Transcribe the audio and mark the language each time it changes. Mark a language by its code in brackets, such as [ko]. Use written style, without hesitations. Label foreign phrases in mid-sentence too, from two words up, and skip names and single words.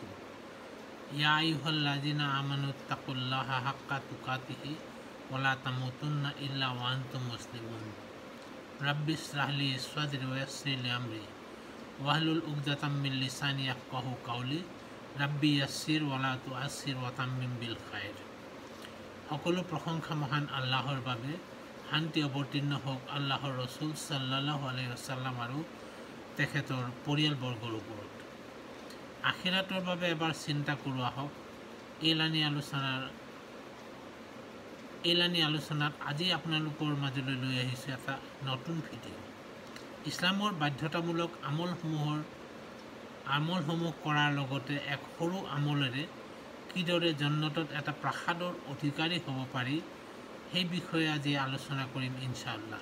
[ar] يا أيها الذين آمنوا اتقوا الله حق تقاته ولا تموتن إلا وأنتم مسلمون. رب اشرح لي صدري ويسر لي أمري واحلل عقدة من لساني يفقهوا قولي. رب يسر ولا تعسر وتمم بالخير. [as] সকলো প্ৰশংসা মহান আল্লাহৰ বাবে। শান্তি অৱতীৰ্ণ হওক আল্লাহৰ ৰসুল [ar] صلى الله عليه وسلم [as] আৰু তেখেতৰ পৰিয়ালবৰ্গৰ ওপৰত। আখিৰাতৰ বাবে এবাৰ চিন্তা কৰোঁ আহক। এইলানি আলোচনাত আজি আপোনালোকৰ মাজলৈ লৈ আহিছোঁ এটা নতুন ভিডিঅ'। ইছলামৰ বাধ্যতামূলক আমলসমূহ কৰাৰ লগতে এক সৰু আমলেৰে কিদৰে জন্নতত এটা প্ৰাসাদৰ অধিকাৰী হ'ব পাৰি সেই বিষয়ে আজি আলোচনা কৰিম ইনশাআল্লাহ।